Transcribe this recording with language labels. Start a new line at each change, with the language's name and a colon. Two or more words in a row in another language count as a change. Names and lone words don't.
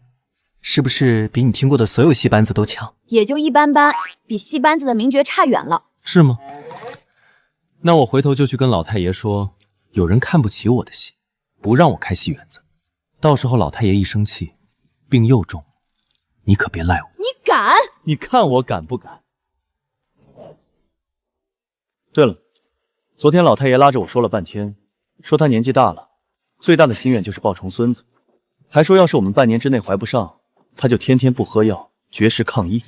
Chinese: 是不是比你聽過的所有戲班子都強？也就一般般，比戲班子的名角差遠了。是嗎？那我回頭就去跟老太爺說，有人看不起我的戲，不讓我開戲園子。到時候老太爺一生氣，病又重，你可別賴我。你敢？你看我敢不敢？對了，昨天老太爺拉着我說了半天，說他年紀大了，最大的心願就是抱重孫子，還說要是我們半年之內懷不上，他就天天不喝藥，絕食抗議。